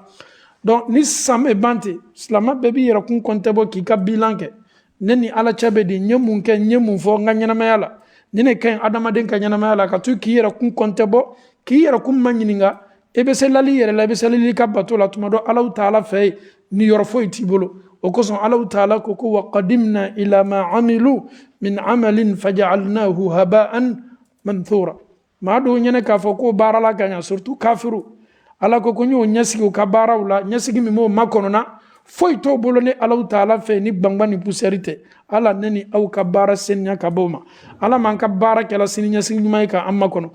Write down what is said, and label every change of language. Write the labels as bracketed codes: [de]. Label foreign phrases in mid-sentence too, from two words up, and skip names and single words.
[bm] Donc ni san bɛ ban ten silamɛ bɛɛ b'i yɛrɛ kun kɔntɛ bɔ k'i ka bilan kɛ ne ni ala cɛ bɛ di n ye mun kɛ n ye mun fɔ n ka ɲɛnamaya la ni ne ka ɲi adamaden ka ɲɛnamaya la ka to k'i yɛrɛ kun kɔntɛ bɔ k'i yɛrɛ kun ma ɲininka i bɛ se lali yɛrɛ la i bɛ se lali ka bato la tuma dɔ alaw taala fɛ yen ni yɔrɔ foyi t'i bolo. O kosɔn alaw taala ko ko [ar] وقدمنا إلى ما عملوا من عمل فجعلناه هباء منثورا. [bm] maa dɔw ɲɛnɛ k'a fɔ ko baara la ka ɲa surtout kafiru ala ko n y'o ɲɛsigi u ka baaraw la ɲɛsigi min m'o makɔnɔna foyi t'o bolo ni alaw taala fɛ ni gbangba ni pusɛri tɛ. ala ne ni aw ka baara seniya ka bɔ o ma. ala m'an ka baara kɛla sini ɲɛsigi ɲuman ye ka an makɔnɔ.